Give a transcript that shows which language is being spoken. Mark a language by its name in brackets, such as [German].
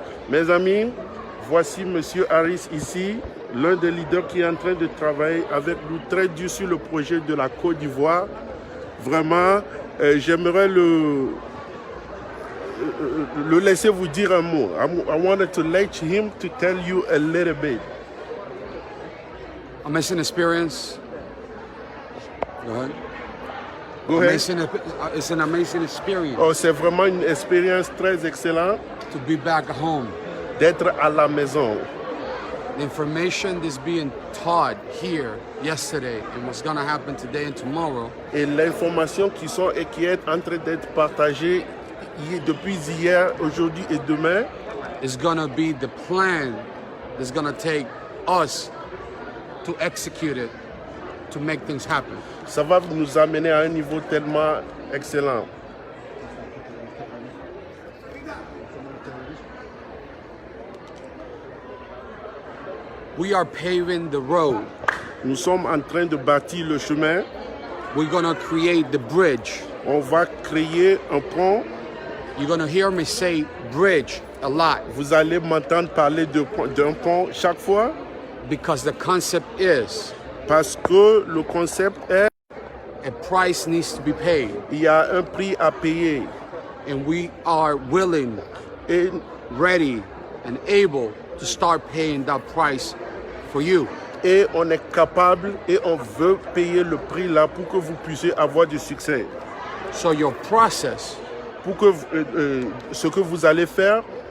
[French] Mes amis, voici M. Harris ici, l'un des leaders qui est en train de travailler avec nous très dur sur le projet de la Côte d'Ivoire. Vraiment, j'aimerais le laisser vous dire un mot. [English] I wanted to let him to tell you a little bit. Amazing experience. Go ahead. Go ahead. It's an amazing experience. [French] Oh, c'est vraiment une expérience très excellente [English] to be back home. [French] D'être à la maison. [English] The information that's being taught here yesterday and what's going to happen today and tomorrow. [French] Et l'information qui est en train d'être partagée depuis hier, aujourd'hui et demain, [English] is going to be the plan that's going to take us to execute it, to make things happen. [French] Ça va nous amener à un niveau tellement excellent. [English] We are paving the road. [French] Nous sommes en train de bâtir le chemin. [English] We're going to create the bridge. [French] On va créer un pont. [English] You're going to hear me say bridge a lot. [French] Vous allez m'entendre parler d'un pont chaque fois. [English] Because the concept is. [French] Parce que le concept est. [English] A price needs to be paid. [French] Il y a un prix à payer. [English] And we are willing, [French] et [English] ready, and able to start paying that price for you. [French] Et on est capable et on veut payer le prix là pour que vous puissiez avoir du succès. [English] So your process. [French] Pour que ce que vous allez faire